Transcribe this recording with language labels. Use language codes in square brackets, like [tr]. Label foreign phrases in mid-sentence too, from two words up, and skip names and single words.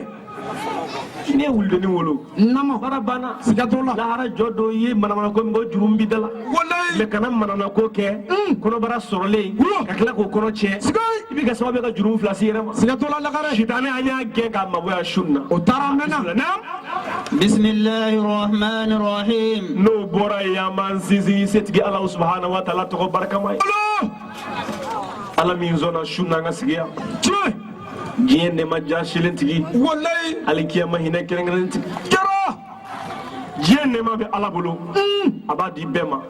[bm] n'i ye wulideni wolo Nama. baara banna Siga t'o la. lahara jɔ dɔ i ye manamanako min kɛ o juru min b'i da la Wallahi. mɛ kana manamako kɛ kɔnɔbara sɔrɔlen ka tila k'o kɔnɔ tiɲɛ Siga. i bɛ kɛ sababu ye ka juru min filasi yɛrɛ ma Siga t'o la lagare. sitanɛ an y'a gɛn k'a magoya sun na O taara mɛnna. [ar] بسم الله الرحمن الرحيم [bm] n'o bɔra yen an b'an sinsin setigi ala [ar] سبحانه وتعالى [bm] tɔgɔ barikama ye Allah. ala min sɔnna sun na an ka sigi yan Tiɲɛ. diɲɛ nɛma jasilen tigi Wallahi. hali kiyama hinɛ kɛrɛnkɛrɛnnen tigi Jara. diɲɛ nɛma bɛ ala bolo a b'a di bɛɛ ma